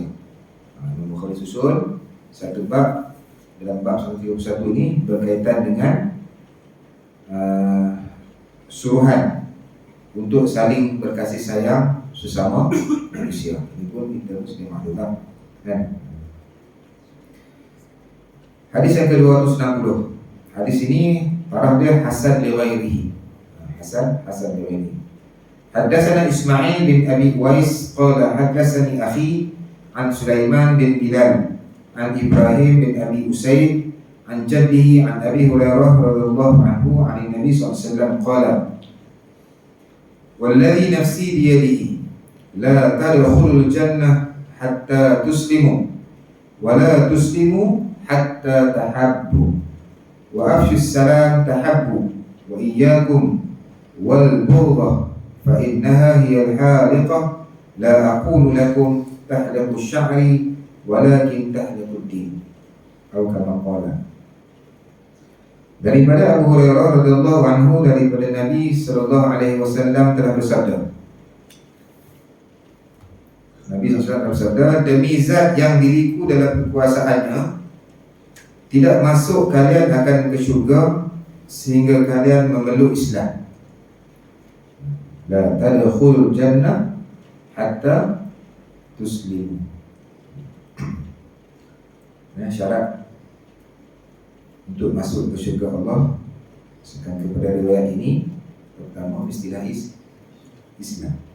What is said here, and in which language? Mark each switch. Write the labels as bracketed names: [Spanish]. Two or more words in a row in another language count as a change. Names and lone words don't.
[Malay] Imam Bukhari susun satu bab dalam bab 131 ini berkaitan dengan suruhan untuk saling berkasih sayang sesama manusia. Ini pun kita mesti maklumkan kan. Hadis yang ke-260. Hadis ini parah dia [Arabic] حسن لغيره. حسن لغيره. حدثنا إسماعيل بن أبي أويس قال حدثني أخي عن سليمان بن بلال عن إبراهيم بن أبي أسيد عن جده عن أبي هريرة رضي الله عنه عن النبي صلى الله عليه وسلم قال والذي نفسي بيده لا تدخلوا الجنة حتى تسلموا ولا تسلموا حتى تحبوا وأفشوا السلام تحبوا وإياكم والبغضة فإنها هي الحالقة لا أقول لكم تحلق الشعر ولكن تحلق الدين أو كما قال. [Malay] Daripada Abu Hurairah [Arabic] رضي الله عنه, [Malay] daripada Nabi [Arabic] صلى الله عليه وسلم [Malay] telah bersabda. Nabi SAW bersabda, demi zat yang diriku dalam kekuasaannya, tidak masuk kalian akan ke syurga sehingga kalian memeluk Islam. [Arabic] لا تدخلون الجنة حتى تسلموا. [Malay] Syarat untuk masuk ke syurga Allah sekarang kepada riwayat ini, pertama mestilah Islam.